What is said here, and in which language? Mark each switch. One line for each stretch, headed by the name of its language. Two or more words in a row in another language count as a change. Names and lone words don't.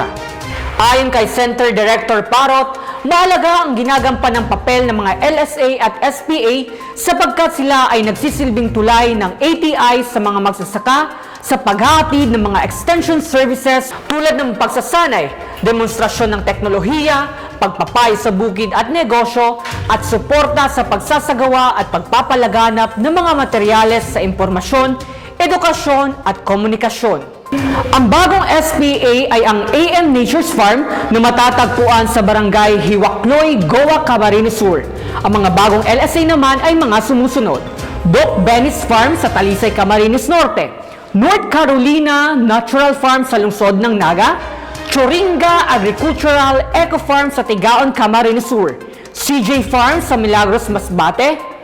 Filipino: Ayon kay Center Director Parot, mahalaga ang ginagampan ng papel ng mga LSA at SPA sapagkat sila ay nagsisilbing tulay ng ATI sa mga magsasaka sa paghahatid ng mga
English: extension services
Filipino: tulad ng pagsasanay, demonstrasyon ng teknolohiya, pagpapayo sa bukid at negosyo, at suporta sa pagsasagawa at pagpapalaganap ng mga materyales sa impormasyon, edukasyon at komunikasyon. Ang bagong SPA ay ang AM Nature's Farm na matatagpuan sa barangay Hiwakloy, Goa, Camarines Sur. Ang mga bagong LSA naman ay mga sumusunod: Doc Benny's Farm sa Talisay, Camarines Norte, North Carolina Natural Farm sa lungsod ng Naga, Choringa Agricultural Eco Farm sa Tigaon, Camarines Sur, CJ Farm sa Milagros, Masbate,